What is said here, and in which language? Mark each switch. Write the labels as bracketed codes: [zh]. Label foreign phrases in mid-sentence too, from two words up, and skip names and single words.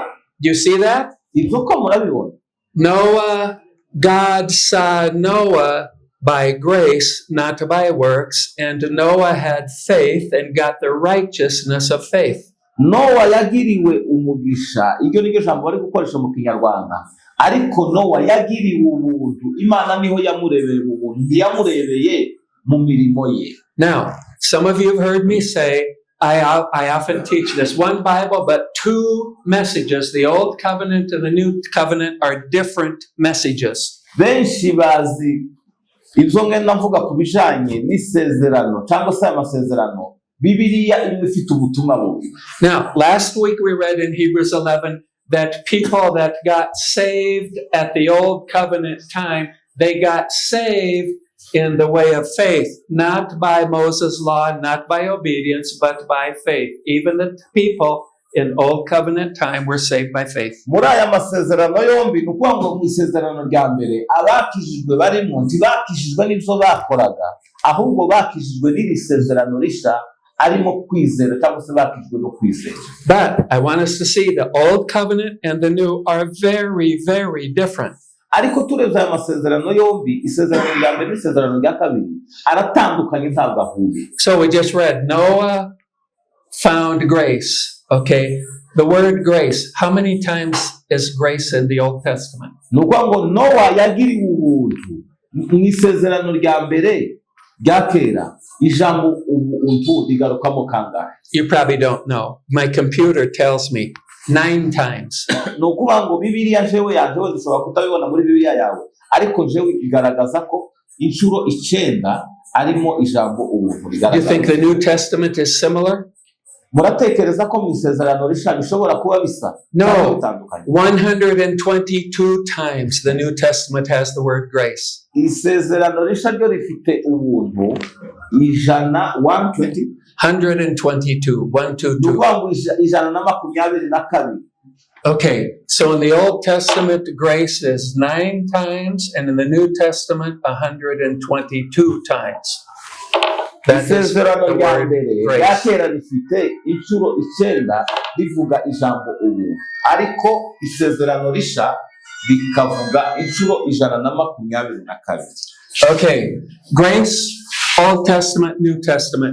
[en] Do you see that? [rw] Ibyo ko murabibona. [en] Noah, God saw Noah by grace, not by works, and Noah had faith and got the righteousness of faith. [rw] Nowa yagiriwe umugisha, iryo ni ryo jambo bari gukoresha mu Kinyarwanda, ariko Nowa yagiriwe ubuntu, Imana niho yamurebeye mu buntu, yamurebeye mu mirimo ye. [en] Now, some of you have heard me say, I often teach this, one Bible, but two messages. The Old Covenant and the New Covenant are different messages. [rw] Benshi bazi ibyo ngenda mvuga ku bijanye n'isezerano cyangwa se amasezerano, Bibiliya imwe ifite ubutumwa bubiri. [en] Now, last week we read in Hebrews 11, that people that got saved at the old covenant time, they got saved in the way of faith, not by Moses' law, not by obedience, but by faith. Even the people in old covenant time were saved by faith. [rw] muri aya masezerano yombi ni ukuvuga ngo mu isezerano rya mbere abakijijwe barimo ntibakijijwe n'ibyo bakoraga, ahubwo bakijijwe n'iri sezerano rishya arimo kwizera cyangwa se bakijijwe no kwizera. [en] But I want us to see the old covenant and the new are very, very different. [rw] ariko turebye aya masezerano yombi, isezerano rya mbere n'isezerano rya kabiri aratandukanye, ntabwo ahuye. [en] So we just read Noah found grace. Okay, the word grace, how many times is grace in the Old Testament? [rw] ni ukuvuga ngo Nowa yagiriwe ubuntu mu isezerano rya mbere rya kera, ijambo ubuntu rigarukamo kangahe? [en] You probably don't know. My computer tells me 9 times. [rw] ni ukuvuga ngo Bibiliya jewe yajewe dushobora kutabibona muri Bibiliya yawe, ariko jewe igaragaza ko inshuro 9 arimo ijambo ubuntu [en] Do you think [rw] rigaragaza. [en] the New Testament is similar? [rw] muratekereza ko mu isezerano rishya bishobora kuba bisa cyangwa [en] No. [rw] bitandukanye? [en] 122 times the New Testament has the word grace. [rw] isezerano rishya ryo rifite ubuntu 120, 122. 122. ni ukuvuga ngo 122. [en] Okay, so in the Old Testament, grace is 9 times, and in the New Testament, 122 times. That is the [rw] isezerano rya [en] word [rw] mbere rya [en] grace. [rw] kera rifite inshuro 9 rivuga ijambo ubuntu, ariko isezerano rishya rikavuga inshuro 122. [en] Okay, grace, Old Testament, New Testament.